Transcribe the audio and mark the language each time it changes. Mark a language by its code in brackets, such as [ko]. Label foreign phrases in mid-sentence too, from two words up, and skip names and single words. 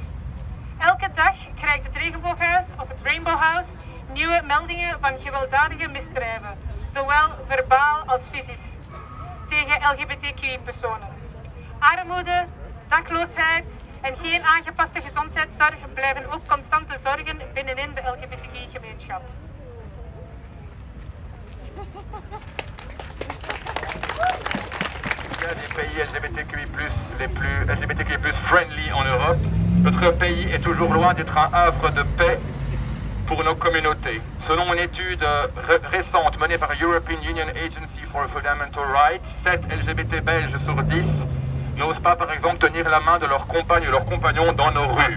[nl] Elke dag krijgt het Regenbooghuis of het Rainbow House nieuwe meldingen van gewelddadige misdrijven, zowel verbaal als fysisch, tegen LGBTQI-personen. Armoede, dakloosheid en geen aangepaste gezondheidszorg blijven ook constante zorgen binnenin de LGBTQI-gemeenschap. [fr] Il y a des pays LGBTQI+, les plus LGBTQI+ friendly en Europe. Notre pays est toujours loin d'être un havre de paix pour nos communautés. Selon une étude récente menée par European Union Agency for Fundamental Rights, 7 LGBT belges sur 10 n'osent pas par exemple tenir la main de leurs compagnes ou leurs compagnons dans nos rues.